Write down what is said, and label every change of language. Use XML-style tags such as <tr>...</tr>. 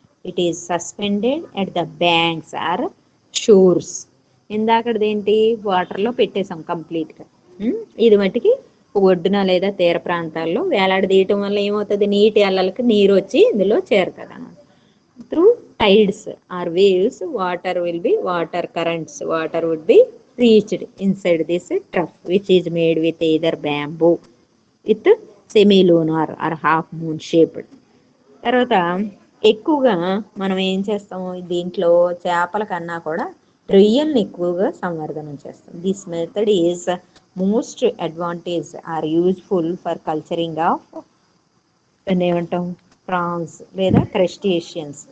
<en>It is suspended at the banks or shores.</en> <te>ఇందాకది ఏంటి, వాటర్లో పెట్టేసాం కంప్లీట్గా. ఇది మట్టికి ఒడ్డున లేదా తీర ప్రాంతాల్లో వేలాడదీయటం వల్ల ఏమవుతుంది, నీటి అల్లలకి నీరు వచ్చి ఇందులో చేరుతుంది అన్నమాట.</te> <en>Through tides or waves water currents, water would be reached inside this trough, which is made with either bamboo with semi-lunar or half moon shaped.</en> <te>తర్వాత ఎక్కువగా మనం ఏం చేస్తాము, దీంట్లో చేపల కన్నా కూడా రొయ్యల్ని ఎక్కువగా సంవర్ధనం చేస్తాం.</te> <en>This method is most advantage or useful for culturing of ఏమంటాం, prawns లేదా crustaceans.</en>